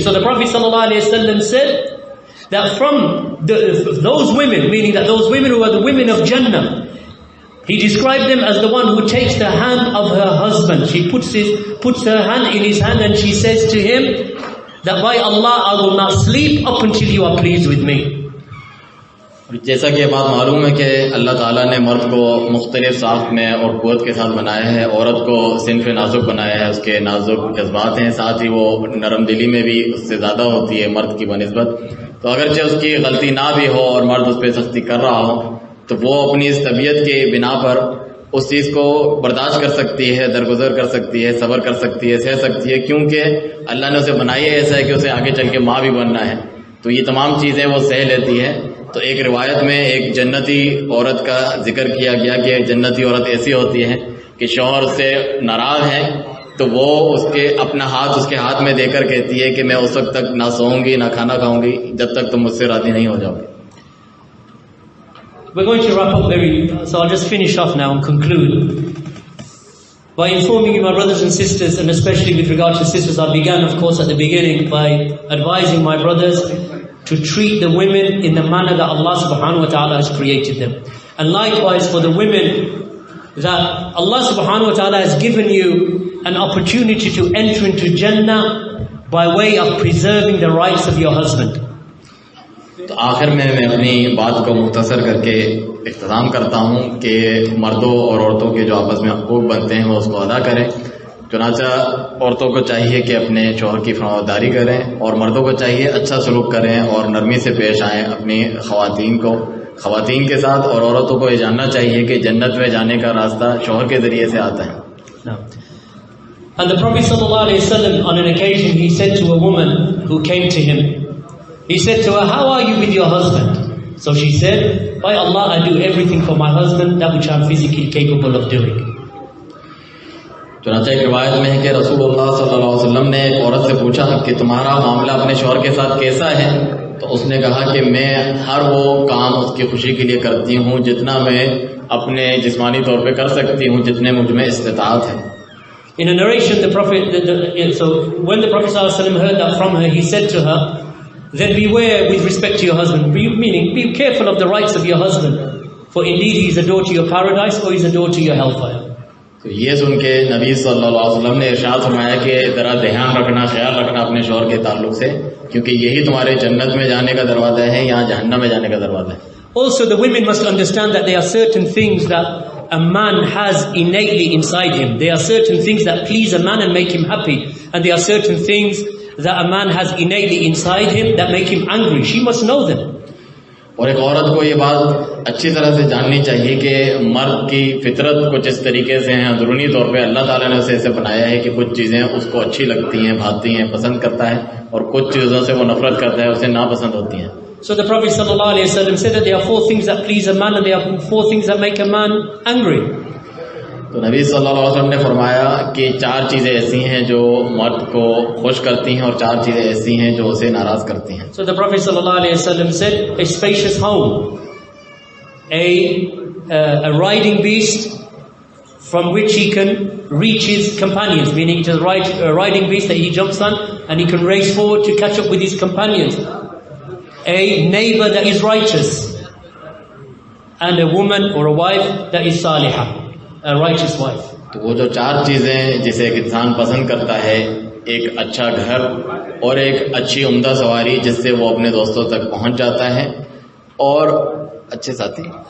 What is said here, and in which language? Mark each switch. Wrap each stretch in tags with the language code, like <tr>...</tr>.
<en>So the Prophet ﷺ said that from those women, meaning that those women who are the women of Jannah, he described them as the one who takes the hand of her husband. She puts her hand in his hand and she says to him that by Allah, I will not sleep up until you are pleased with me.</en> <hi>जैसा कि ये बात मालूम है कि अल्लाह ताला ने मर्द को मुख्तलिफ साख्त में और क़ुव्वत के साथ बनाया है, औरत को सिन्फ़ नाजुक बनाया है, उसके नाजुक जज्बात हैं, साथ ही वो नरम दिली में भी उससे ज़्यादा होती है मर्द की बनिस्बत. तो अगरचे उसकी गलती ना भी हो और मर्द उस पर सख्ती कर रहा हो, तो वो अपनी इस तबीयत के बिना पर उस चीज़ को बर्दाश्त कर सकती है, दरगुजर कर सकती है, सब्र कर सकती है, सह सकती है, क्योंकि अल्लाह ने उसे बनाई है ऐसा है कि उसे आगे चल के माँ भी बनना है. तो ये तमाम चीज़ें वो सह लेती है. तो एक रिवायत में एक जन्नती औरत का जिक्र किया गया कि जन्नती औरत ऐसी होती है कि शौहर उससे नाराज़ है तो वो उसके अपना हाथ उसके हाथ में देकर कहती है कि मैं उस वक्त तक ना सोऊंगी ना खाना खाऊंगी जब तक तुम मुझसे राजी नहीं हो जाओगे.</hi> <en>We're going to wrap up so I'll just finish off now and conclude by informing you, my brothers and sisters, and especially with regard to sisters. I began, of course, at the beginning by advising my brothers to treat the women in the manner that Allah subhanahu wa ta'ala has created them. And likewise for the women, that Allah subhanahu wa ta'ala has given you an opportunity to enter into Jannah by way of preserving the rights of your husband.</en> <hi>तो आखिर में मैं अपनी बात को मुख्तसर करके इख्तिताम करता हूँ कि मर्दों और औरतों के जो आपस में हकूक़ बनते हैं वो उसको अदा करें. चुनांचा औरतों को चाहिए कि अपने शौहर की फरमाबरदारी करें और मर्दों को चाहिए अच्छा सलूक करें और नरमी से पेश आएँ अपनी ख़वातीन के साथ. और औरतों को ये जानना चाहिए कि जन्नत में जाने का रास्ता शौहर के ज़रिए से आता है.</hi> <en>And the Prophet ﷺ, on an occasion, he said to a woman who came to him, he said to her, how are you with your husband? So she said, by Allah, I do everything for my husband, that which I am physically capable of doing.</en> <hi>चुनांचा एक रिवायत में है कि रसूलुल्लाह सल्लल्लाहु अलैहि वसल्लम ने एक औरत से पूछा कि तुम्हारा मामला अपने शौहर के साथ कैसा है? तो उसने कहा कि मैं हर वो काम उसकी खुशी के लिए करती हूँ जितना मैं अपने जिस्मानी तौर पे कर सकती हूँ, जितने मुझ में इस्तिताअत है.</hi> <en>In a narration, the Prophet, so when the Prophet ﷺ heard that from her, he said to her, then beware with respect to your husband, meaning be careful of the rights of your husband, for indeed he is a door to your paradise or he is a door to your hellfire.</en> <hi>तो ये सुन के नबी सल्लल्लाहु अलैहि वसल्लम ने इरशाद फरमाया कि ज़रा ध्यान रखना, ख्याल रखना अपने शौहर के ताल्लुक से, क्योंकि यही तुम्हारे जन्नत में जाने का दरवाज़ा है, यहाँ जहन्नम में जाने का दरवाज़ा है.</hi> <en>Also the women must understand that there are certain things that a man has innately inside him. There are certain things that please a man and make him happy, and there are certain things that a man has innately inside him that make him angry. She must know them.</en> <hi>और एक औरत को ये बात अच्छी तरह से जाननी चाहिए कि मर्द की फितरत कुछ इस तरीके से है, अंदरूनी तौर पे अल्लाह ताला ने उसे ऐसे बनाया है कि कुछ चीज़ें उसको अच्छी लगती हैं, भाती हैं, पसंद करता है, और कुछ चीज़ों से वो नफरत करता है, उसे नापसंद होती हैं.</hi> <en>So the Prophet ﷺ said that there are 4 things that please a man and there are 4 things that make a man angry.</en> <hi>तो नबी सल्लल्लाहु अलैहि वसल्लम ने फरमाया कि 4 चीज़ें ऐसी हैं जो मर्द को खुश करती हैं और 4 चीज़ें ऐसी हैं जो उसे नाराज़ करती हैं.</hi> <en>So the Prophet ﷺ said, a spacious home, a riding beast from which he can reach his companions, meaning to ride a riding beast that he jumps on and he can race forward to catch up with his companions. A neighbor that is righteous, and a woman or a wife that is salihah, a righteous wife.</en> <hi>तो वो जो 4 चीज़ें जिसे एक इंसान पसंद करता है, एक अच्छा घर और एक अच्छी उम्दा सवारी जिससे वो अपने दोस्तों तक पहुंच जाता है, और अच्छे साथी</hi>